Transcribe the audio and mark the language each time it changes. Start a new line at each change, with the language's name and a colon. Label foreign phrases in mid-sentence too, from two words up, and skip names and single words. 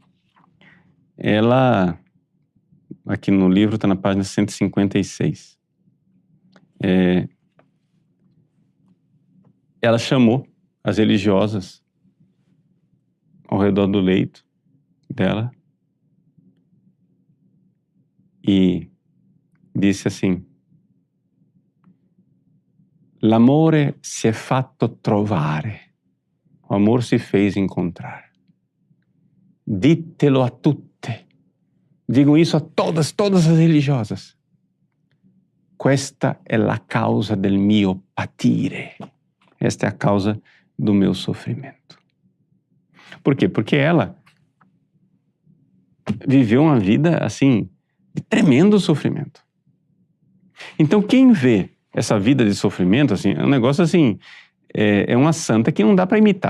Portuguese: Ela, aqui no livro está na página 156, ela chamou as religiosas ao redor do leito dela e disse assim:
Italian: l'amore si è fatto trovare,
Portuguese: o amor se fez encontrar.
Italian: Ditelo a tutte,
Portuguese: digam isso a todas as religiosas.
Italian: Questa è la causa del mio patire.
Portuguese: Esta é a causa do meu sofrimento. Por quê? Porque ela viveu uma vida, assim, de tremendo sofrimento. Então, quem vê essa vida de sofrimento, assim, é um negócio assim, é uma santa que não dá para imitar.